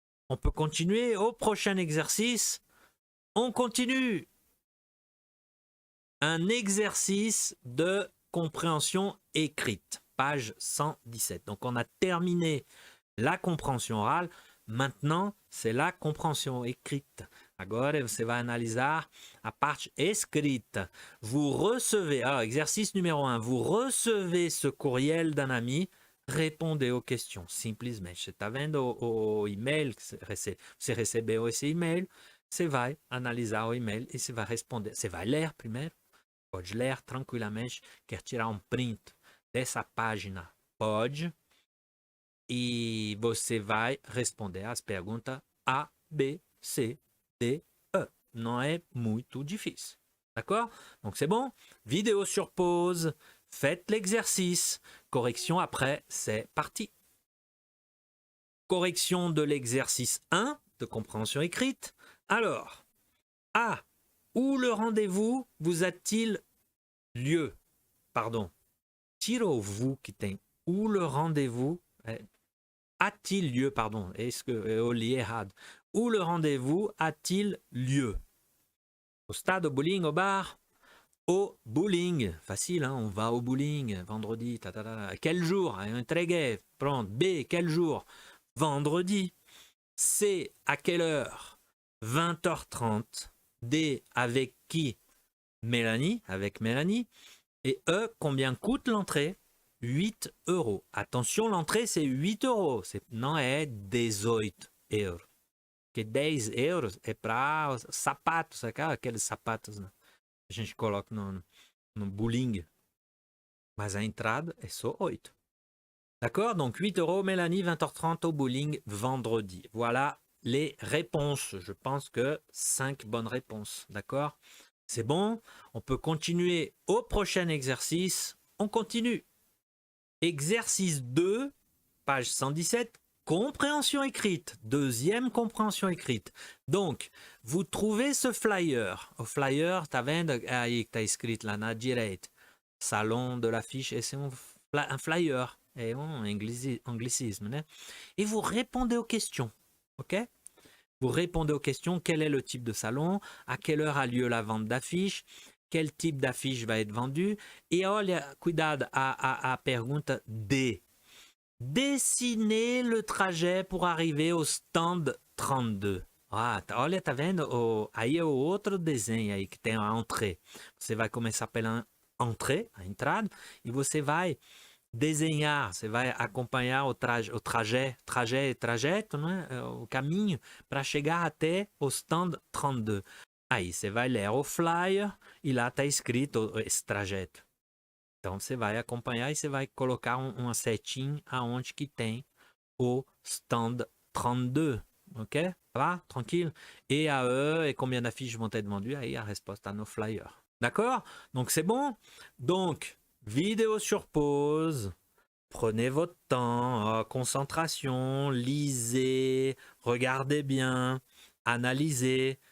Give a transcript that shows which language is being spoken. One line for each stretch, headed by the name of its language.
French: On peut continuer au prochain exercice. On continue. Un exercice de compréhension écrite, page 117. Donc on a terminé la compréhension orale. Maintenant, c'est la compréhension écrite.
Portuguese: Agora você vai analisar a parte escrita.
French: Vous recevez, exercice numéro 1, vous recevez ce courriel d'un ami. Répondez aux questions, simplesmente.
Portuguese: Você está vendo o e-mail, você recebeu esse e-mail, você vai analisar o e-mail e você vai responder. Você vai ler primeiro, pode ler tranquilamente, quer tirar um print dessa página, pode, e você vai responder as perguntas A, B, C, D, E. Não é muito difícil, d'accord?
French: Donc c'est bon, vidéo sur pause. Faites l'exercice. Correction après, c'est parti. Correction de l'exercice 1 de compréhension écrite. Alors, A. Où le rendez-vous vous a-t-il lieu? Pardon.
Portuguese: Tira o vous qui tem.
French: Où le rendez-vous a-t-il lieu? Pardon. Est-ce que
Portuguese: eu li errado?
French: Où le rendez-vous a-t-il lieu? Au stade, au bowling, au bar? au bowling. Facile, hein, on va au bowling vendredi. Quel jour? Entregué. Pronto. B, quel jour? Vendredi. C, à quelle heure? 20h30. D, avec qui? Mélanie, avec Mélanie. Et E, combien coûte l'entrée? 8 euros. Attention, l'entrée, c'est 8 euros.
Portuguese: Não é 18 euros. Que 10 euros é para sapatos, aqueles sapatos, né? A gente coloca no bowling. Mas a entrada é só 8. D'accord?
French: Donc 8 euros, Mélanie, 20h30 au bowling vendredi. Voilà les réponses. Je pense que 5 bonnes réponses. D'accord? C'est bon? On peut continuer au prochain exercice. On continue. Exercice 2, page 117, compréhension écrite. Deuxième compréhension écrite. Donc, vous trouvez ce flyer.
Portuguese: Au flyer, tá vendo aí que tá escrito lá na direita.
French: Salon de l'affiche, et c'est un flyer.
Portuguese: É anglicisme, né?
French: Et vous répondez aux questions. OK? Vous répondez aux questions. Quel est le type de salon? À quelle heure a lieu la vente d'affiches? Quel type d'affiche va être vendu?
Portuguese: E olha, cuidado, a pergunta D.
French: Dessinez le trajet pour arriver au stand 32.
Portuguese: Ah, olha, tá vendo? Aí é o outro desenho aí que tem a entrée. Você vai começar pela entrée, a entrada, e você vai desenhar, você vai acompanhar o trajeto, não é? O caminho para chegar até o stand 32. Aí você vai ler o flyer e lá está escrito esse trajeto. Então você vai acompanhar e você vai colocar uma setinha aonde que tem o stand 32. Ok? Tá? Tranquille?
French: Et à eux, et combien d'affiches vont être vendues?
Portuguese: Aí a resposta no flyer. D'accord?
French: Donc c'est bon? Donc, vidéo sur pause. Prenez votre temps, concentration, lisez, regardez bien, analysez.